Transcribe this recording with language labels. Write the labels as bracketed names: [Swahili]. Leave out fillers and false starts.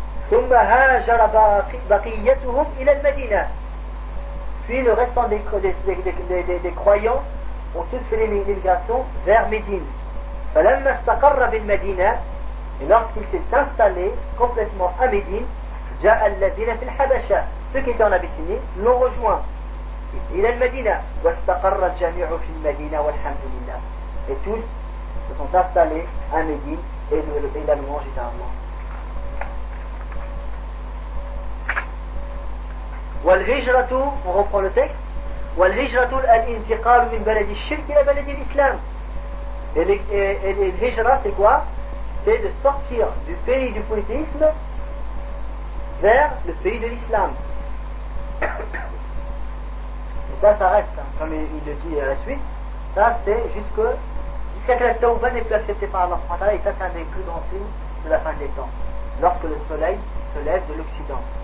[Arabic] ثم هاجر بقيتهم الى المدينه. [French] Puis le restant des croyants ont tous fait l'immigration vers Médine. [Arabic] فلما استقر بالمدينه, [French] et lorsqu'il s'est installé complètement à Médine, [Arabic] جاء الذين في الحبشه, [French] ceux qui étaient en Abyssinie l'ont rejoint, [Arabic] الى المدينه, واستقر الجميع في المدينه والحمد لله, [French] et tous se sont installés à Médine et le pays a mangé à Allah. [Arabic] والهجرة, [French] on reprend le texte, [Arabic] والهجرة الانتقال من بلد الشرك إلى بلد الإسلام. [French] الهجرة c'est quoi? C'est de sortir du pays du polythéisme vers le pays de l'islam. Et ça reste, hein, comme il le dit à la suite, ça c'est jusqu'à que la Tawba n'est plus acceptée par Allah, et ça c'est un des plus grands signes de la fin des temps, lorsque le soleil se lève de l'Occident.